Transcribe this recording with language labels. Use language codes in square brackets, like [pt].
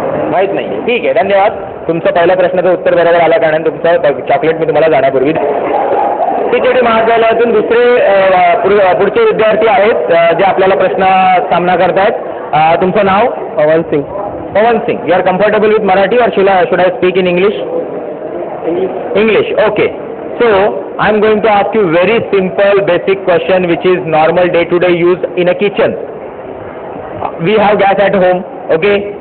[mr] माहित नाहीये. ठीक आहे, धन्यवाद. तुमचं पहिल्या प्रश्नाचं उत्तर बरोबर आलं कारण तुमचं चॉकलेट मी तुम्हाला जाण्यापूर्वी. तिकेटी महाविद्यालयातून दुसरे पुढचे विद्यार्थी आहेत जे आपल्याला प्रश्न सामना करतायत. तुमचं नाव? पवन सिंग. [en] Pavan Singh. You are comfortable with Marathi or should I speak in English? English. Okay. So I am going to ask you very simple basic question which is normal day-to-day use in a kitchen. We have gas at home. Okay.